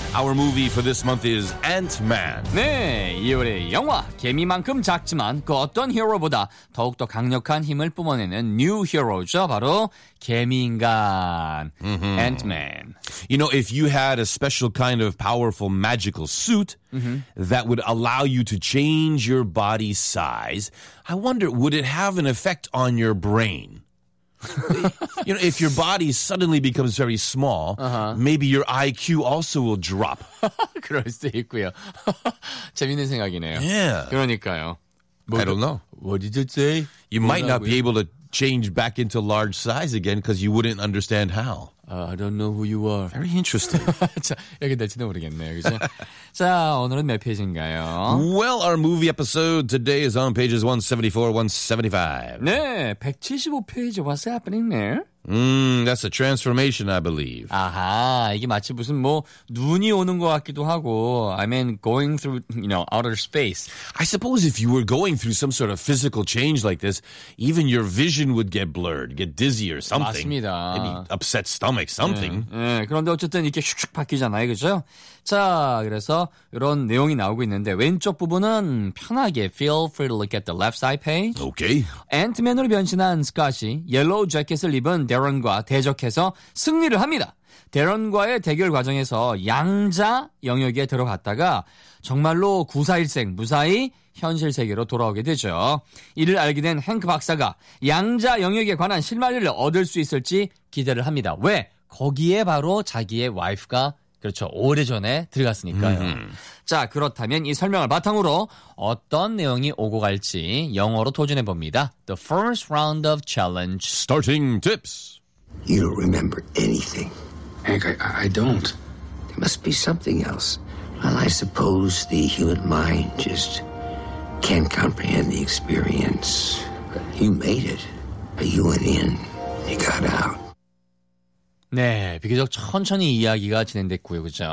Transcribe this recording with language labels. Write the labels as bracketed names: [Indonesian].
[English] Our movie for this month is Ant-Man. [Korean] 네, 2월의 영화 개미만큼 작지만 그 어떤 히어로보다 더욱더 강력한 힘을 뿜어내는 [English] new hero [Korean] 죠. 바로 개미인간 mm-hmm. Ant-Man. [English] You know, if you had a special kind of powerful magical suit mm-hmm. that would allow you to change your body size, I wonder, would it have an effect on your brain? You know, if your body suddenly becomes very small, uh-huh. maybe your IQ also will drop. [Korean] 그럴 수도 있고요. 재밌는 생각이네요. [English] Yeah. [Korean] 그러니까요. [English] I don't know. What did you say? You might not be able to change back into large size again because you wouldn't understand how. I don't know who you are. Very interesting. [Korean] 자, 여기 될지도 모르겠네요. 그죠? 자, 오늘은 몇 페이지인가요? [English] Well, our movie episode today is on pages 174, 175. [Korean] 네, 175페이지. [English] What's happening there? That's a transformation, I believe. [Korean] 아하, 이게 마치 무슨 뭐 눈이 오는 것 같기도 하고, [English] I mean, going through, you know, outer space. I suppose if you were going through some sort of physical change like this, even your vision would get blurred, get dizzy or something. [Korean] 맞습니다. [English] Maybe upset stomach, something. [Korean] 네, 네. 그런데 어쨌든 이렇게 슉슉 바뀌잖아요, 그죠? 자, 그래서 이런 내용이 나오고 있는데 왼쪽 부분은 편하게 [English] feel free to look at the left side page. Okay. [Korean] Ant-Man으로 변신한 스캇이 옐로우 재킷을 입은 데런과 대적해서 승리를 합니다. 데런과의 대결 과정에서 양자 영역에 들어갔다가 정말로 구사일생 무사히 현실 세계로 돌아오게 되죠. 이를 알게 된 헹크 박사가 양자 영역에 관한 실마리를 얻을 수 있을지 기대를 합니다. 왜? 거기에 바로 자기의 와이프가 그렇죠. 오래전에 들어갔으니까요. 자, 그렇다면 이 설명을 바탕으로 어떤 내용이 오고 갈지 영어로 도전해봅니다. [English] The first round of challenge. Starting tips. You don't remember anything. Hank, I don't. There must be something else. Well, I suppose the human mind just can't comprehend the experience. You made it. You went in. You got out. [Korean] 네, 비교적 천천히 이야기가 진행됐고요, 그죠?